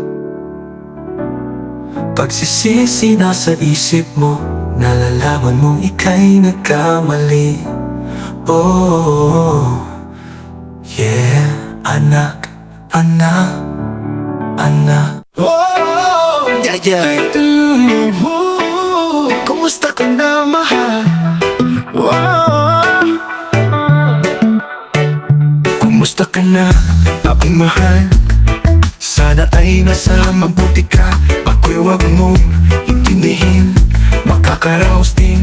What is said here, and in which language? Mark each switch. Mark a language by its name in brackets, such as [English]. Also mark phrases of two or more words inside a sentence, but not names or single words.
[Filipino] Pagsisisi na sa isip mo, nalalaman mong ika'y nagkamali. [English] Oh, yeah, [Filipino] anak, anak, anak. [English] Oh, yeah, yeah. [Filipino] Kumusta ka na, mahal? Oh, Kumusta ka na, aking mahal? Sana ay nasa mabuti ka. Ako'y wag mong intindihin, makakaraos din.